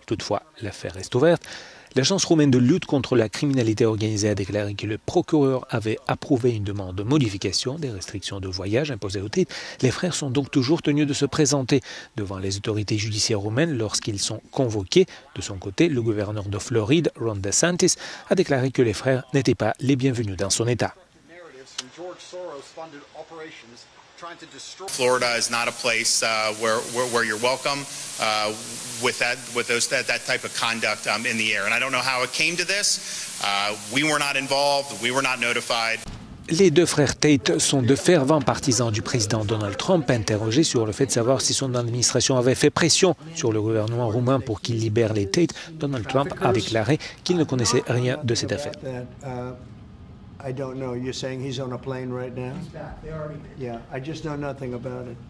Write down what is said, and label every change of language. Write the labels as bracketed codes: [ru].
[fr] Toutefois, l'affaire reste ouverte. L'agence roumaine de lutte contre la criminalité organisée a déclaré que le procureur avait approuvé une demande de modification des restrictions de voyage imposées aux Tate. Les frères sont donc toujours tenus de se présenter devant les autorités judiciaires roumaines lorsqu'ils sont convoqués. De son côté, le gouverneur de Floride, Ron DeSantis, a déclaré que les frères n'étaient pas les bienvenus dans son État. [en] Florida is not a place where you're welcome with that type of conduct in the air. And I don't know how it came to this. We were not involved. We were not notified. [fr] Les deux frères Tate sont de fervents partisans du président Donald Trump, interrogés sur le fait de savoir si son administration avait fait pression sur le gouvernement roumain pour qu'il libère les Tate. Donald Trump a déclaré qu'il ne connaissait rien de cette affaire. [en] I don't know. You're saying he's on a plane right now? Yeah, I just know nothing about it.